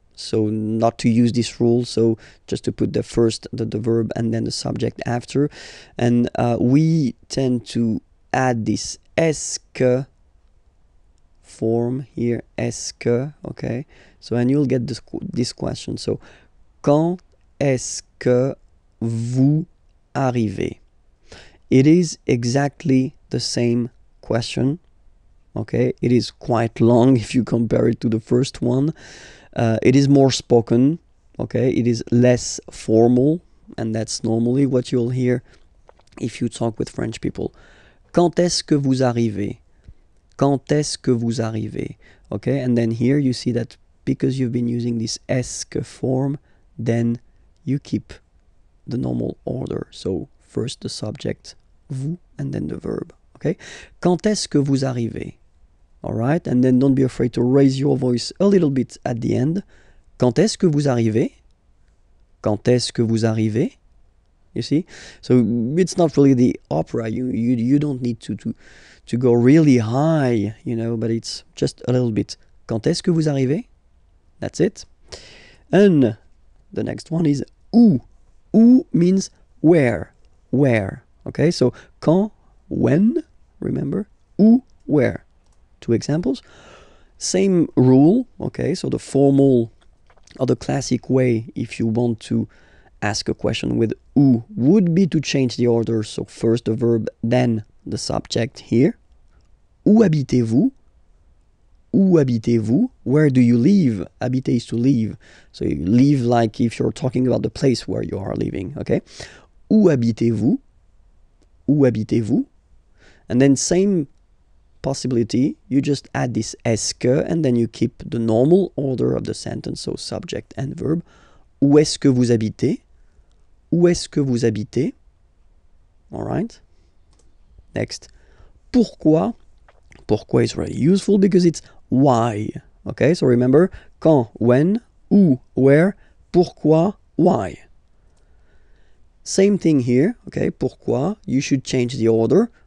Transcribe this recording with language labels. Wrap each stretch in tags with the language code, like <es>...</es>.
<en>So not to use this rule, so just to put the verb and then the subject after. And we tend to add this est-ce que form here, est-ce que, okay? So, and you'll get this question.</en> <fr>So, quand est-ce que vous arrivez?</fr> <en>It is exactly the same question, okay? It is quite long if you compare it to the first one. It is more spoken, okay? It is less formal, and that's normally what you'll hear if you talk with French people.</en> <fr>Quand est-ce que vous arrivez? Quand est-ce que vous arrivez?</fr> <en>Okay, and then here you see that because you've been using this est-ce que form, then you keep the normal order. So first the subject, vous, and then the verb.</en> <fr>Okay, quand est-ce que vous arrivez?</fr> <en>All right, and then don't be afraid to raise your voice a little bit at the end.</en> <fr>Quand est-ce que vous arrivez? Quand est-ce que vous arrivez?</fr> <en>You see? So it's not really the opera. You don't need to go really high, you know, but it's just a little bit.</en> <fr>Quand est-ce que vous arrivez?</fr> <en>That's it. And the next one is où. Où means where. Where. Okay, so quand, when, remember? Où, where. Two examples. Same rule, okay, so the formal or the classic way, if you want to ask a question with où, would be to change the order. So first the verb, then the subject here.</en> <fr>Où habitez-vous? Où habitez-vous?</fr> <en>Where do you live? Habiter is to live. So you live like if you're talking about the place where you are living, okay?</en> <fr>Où habitez-vous? Où habitez-vous?</fr> <en>And then same possibility, you just add this est-ce que, and then you keep the normal order of the sentence, so subject and verb.</en> <fr>Où est-ce que vous habitez? Où est-ce que vous habitez?</fr> <en>All right. Next. Pourquoi? Pourquoi is very useful because it's why. Okay, so remember, quand, when, où, where, pourquoi, why. Same thing here, okay, pourquoi, you should change the order.</en>